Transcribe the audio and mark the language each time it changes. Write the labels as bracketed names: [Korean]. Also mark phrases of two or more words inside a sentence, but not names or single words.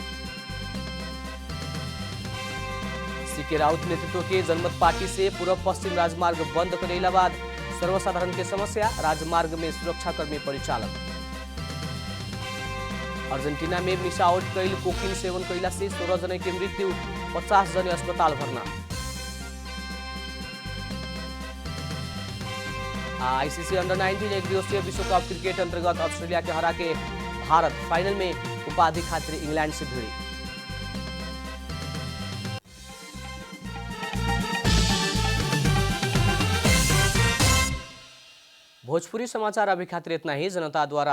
[Bhojpuri] सीके राउत नेतृत्व के जनमत पार्टी से पूर्व पश्चिम राजमार्ग बंद करेला बाद सर्वसाधारण के समस्या, राजमार्ग में सुरक्षाकर्मी परिचालन। अर्जेंटीना में मिसावट कैल कोकीन सेवन कैला से 16 जने की मृत्यु, 50 जने अस्पताल भर्ना। आईसीसी अंडर 19 एक दिवसीय विश्व कप क्रिकेट अंतर्गत ऑस्ट्रेलिया के हरा के भारत फाइनल में उपाधि खातिर इंग्लैंड से भिड़ी। भोजपुरी समाचार अभी खातिर इतना ही।